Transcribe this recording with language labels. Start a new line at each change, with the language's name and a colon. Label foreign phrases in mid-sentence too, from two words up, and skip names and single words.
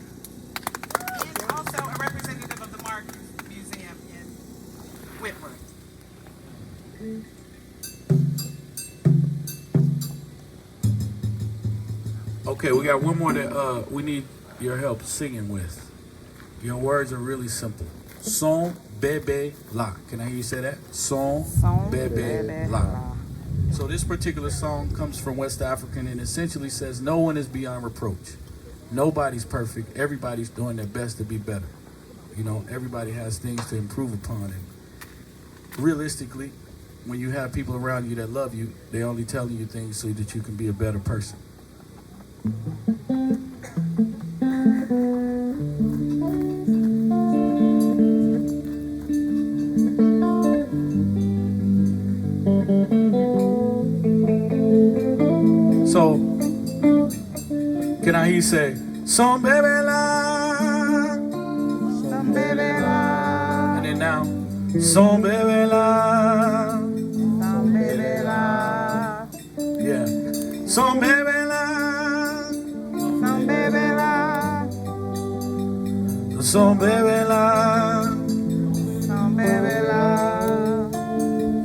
English: And also a representative of the Mark Museum in Whitworth. Okay, we got one more that we need your help singing with. Your words are really simple. Son bebe la. Can I hear you say that? Son bebe la. So this particular song comes from West African and essentially says no one is beyond reproach. Nobody's perfect. Everybody's doing their best to be better. You know, everybody has things to improve upon. And realistically, when you have people around you that love you, they're only telling you things so that you can be a better person. So, can I hear you say, Son bebe la, Son bebe la, and then now, Son bebe la, son bebe la, yeah, Son bebe la, son bebe la, Son bebe la. son bebe la.